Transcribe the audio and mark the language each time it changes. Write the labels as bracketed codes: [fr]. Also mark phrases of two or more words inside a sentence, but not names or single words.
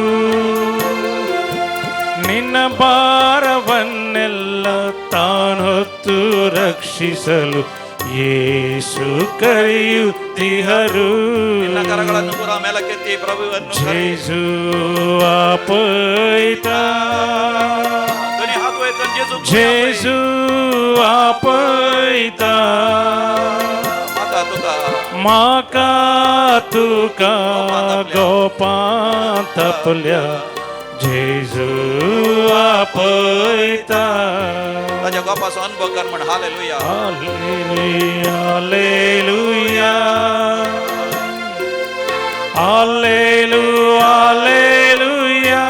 [kn] ನಿನ್ನ ಭಾರವನ್ನೆಲ್ಲ ತಾನೊತ್ತು ರಕ್ಷಿಸಲು ಯೇಸು ಕರೆಯುತ್ತೀಹರು. ನಿನ್ನ ಕರಗಳನ್ನು ಪುರ ಮೇಲಕ್ಕೆತ್ತಿ ಪ್ರಭುವನ್ನು [kok] ಯೇಸು ಆಪೈತ, [kn] ಧ್ವನಿ ಹಾಕುವ [kok] ಯೇಸು ಆಪೈತ. माका तुका गोपांत आपल्या जेजू आपयता. ताज्या गोपाचो अनुभव कर म्हण. हालेलुया, हालेलुया, हालेलुया, हालेलुया.